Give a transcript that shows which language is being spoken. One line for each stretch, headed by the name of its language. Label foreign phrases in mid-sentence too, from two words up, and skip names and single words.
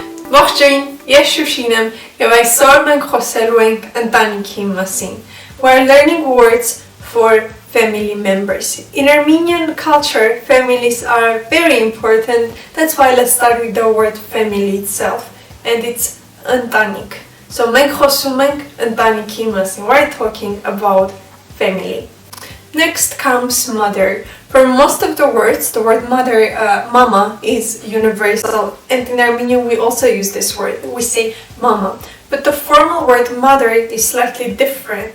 Armenian: Ողջույն, ես Շուշին եմ եւ այսօր մենք խոսելու ենք ընտանիքի մասին.
English: We're learning words for family members. In Armenian culture, families are very important. That's why let's start with the word family itself. And it's ընտանիք.
Armenian: So մենք խոսում ենք ընտանիքի մասին.
English: We're talking about family. Next comes mother. For most of the words, the word mother, mama, is universal. And in Armenian, we also use this word. We say mama. But the formal word mother is slightly different.